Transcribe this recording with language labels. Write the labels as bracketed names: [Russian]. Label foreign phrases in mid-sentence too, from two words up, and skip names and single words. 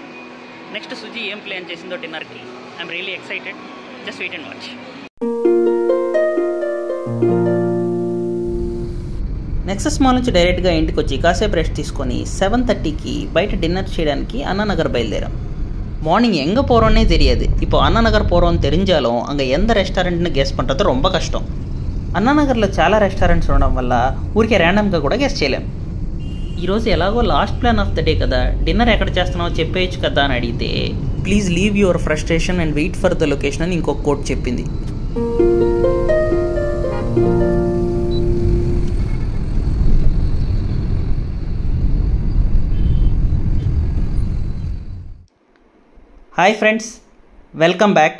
[Telugu] నెక్స్ట్ సుజీ ఏం ప్లాన్ చేసిందో డిన్నర్కి. [English] I'm really excited. Just wait and watch. [Telugu] నెక్సస్ మాల్ నుంచి డైరెక్ట్గా ఇంటికి వచ్చి కాసేపు రెస్ట్ తీసుకొని 7:30కి బయట డిన్నర్ చేయడానికి అన్నానగర్ బయలుదేరాం. [Tamil] மார்னிங் எங்கே போகிறோன்னே தெரியாது. இப்போ அண்ணா நகர் போகிறோன்னு தெரிஞ்சாலும் அங்கே எந்த ரெஸ்டாரெண்ட்னு கெஸ் பண்ணுறது ரொம்ப కష్టం. [Telugu] అన్నా నగర్లో చాలా రెస్టారెంట్స్ ఉండడం వల్ల ఊరికే ర్యాండమ్గా కూడా గెస్ చేయలేం. ఈరోజు ఎలాగో [English] last plan of the day [Telugu] కదా, డిన్నర్ ఎక్కడ చేస్తున్నావో చెప్పేయచ్చు కదా అని అడిగితే [English] please leave your frustration and wait for the location [Telugu] అని ఇంకొక కోట్ చెప్పింది. [English] Hi friends, welcome back.